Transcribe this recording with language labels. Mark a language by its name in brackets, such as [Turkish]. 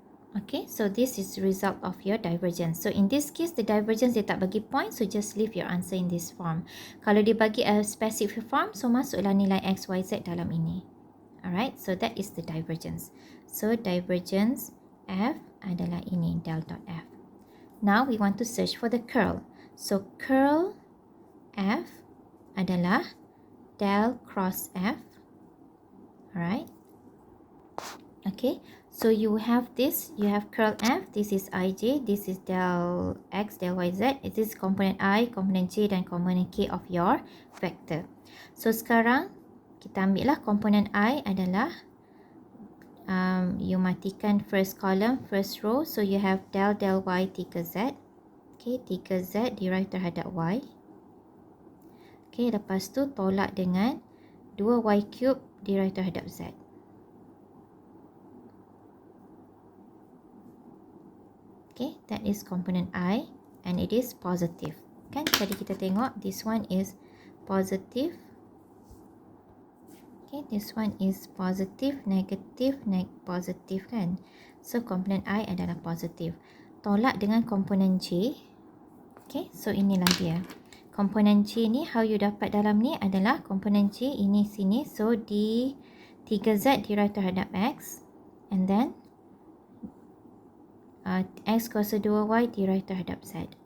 [English] Okay, so this is the result of your divergence. So in this case, the divergence [Malay] dia tak bagi point, [English] so just leave your answer in this form. [Malay] Kalau dia bagi [English] a specific form, [Malay] so masuklah nilai x, y, z dalam ini. [English] Alright, so that is the divergence. So divergence f [Malay] adalah ini, [English] del dot f. Now we want to search for the curl. So curl f [Malay] adalah [English] del cross f. Alright. Okay, so you have this, you have curl f, this is ij, this is del x, del y, z, it is [Malay] komponen I, komponen j dan komponen k [English] of your vector. So [Malay] sekarang kita ambil lah komponen I adalah [English] you [Malay] matikan [English] first column, first row, so you have del y 3z. Okay, 3z derived [Malay] terhadap y. [English] Okay, [Malay] lepas tu tolak dengan [English] 2y cube derived [Malay] terhadap z. [English] Okay, that is component I and it is positive. [Malay] Kan tadi kita tengok [English] this one is positive. Okay, this one is positive, negative, positive kan. [Malay] So komponen I adalah positive. Tolak dengan komponen J. Okay, so inilah dia. Komponen J ni [English] how you [Malay] dapat dalam ni adalah komponen J ini sini. So di 3Z derived terhadap X [English] and then [Malay] X kuasa 2Y derived terhadap Z.